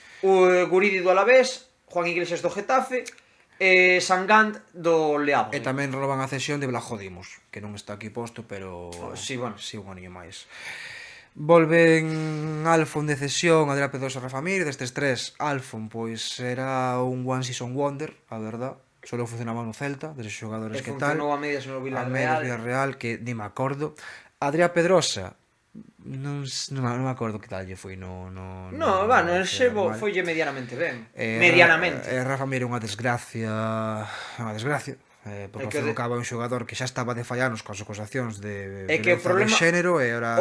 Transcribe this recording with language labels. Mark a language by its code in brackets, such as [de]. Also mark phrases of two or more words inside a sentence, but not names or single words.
[gl] O Guridi do Alavés, Juan Iglesias do Getafe e Sangán do Leado. E tamén renovan a cesión de Blajodimos, que non está aquí posto, pero [es] sí, bueno, [gl] si un aninho máis. Volven Alfon de cesión, Adrián Pedrosa e Rafa Mir. Destes tres, Alfon pois era un [en] one season wonder, [es] a verdad. [gl] Solo funcionaba no Celta, deses xogadores que tal. Funcionou a medias no Villarreal, que ni me acordo. Adrián Pedrosa, non me acordo que tal lle foi no foille medianamente ben. Medianamente. Rafa Mir é unha desgracia, porque provocaba un xogador que xa estaba de fallanos coas acusacións de xénero e ahora